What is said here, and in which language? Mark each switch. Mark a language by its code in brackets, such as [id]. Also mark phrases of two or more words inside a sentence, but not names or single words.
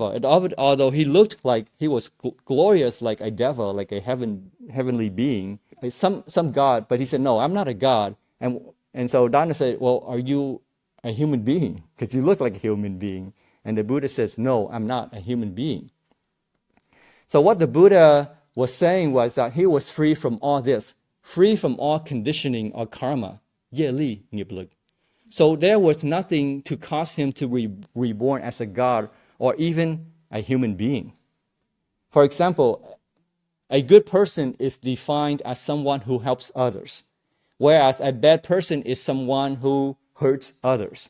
[en] And although he looked like he was glorious, like a deva, like a heavenly being, like some god, but he said, no, I'm not a god. And so Dana said, well, are you a human being? Because you look like a human being. And the Buddha says, no, I'm not a human being. So what the Buddha was saying was that he was free from all this, free from all conditioning or karma, 业力, [vi] nghiệp lực. [en] So there was nothing to cause him to be reborn as a god or even a human being. For example, a good person is defined as someone who helps others, whereas a bad person is someone who hurts others.